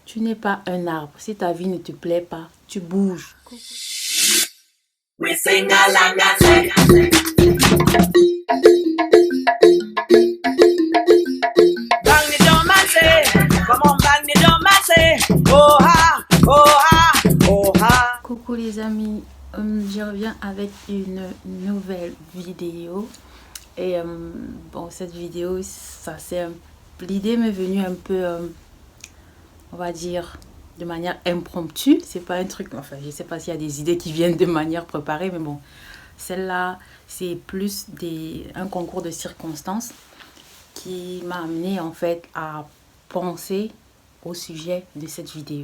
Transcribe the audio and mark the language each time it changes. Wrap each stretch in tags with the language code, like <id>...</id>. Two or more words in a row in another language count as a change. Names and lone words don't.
<fr>Tu n'es pas un arbre. Si ta vie ne te plaît pas, tu bouges.</fr> <en>We sing along and say, bang the drum and say, come on bang the drum and say, oh ha, oh ha, oh ha.</en> <fr>Coucou les amis, je reviens avec une nouvelle vidéo. Et bon, cette vidéo, l'idée m'est venue un peu, on va dire, de manière impromptue. C'est pas un truc, enfin, je sais pas s'il y a des idées qui viennent de manière préparée, mais bon, celle-là, c'est plus un concours de circonstances qui m'a amené en fait à penser au sujet de cette vidéo.</fr>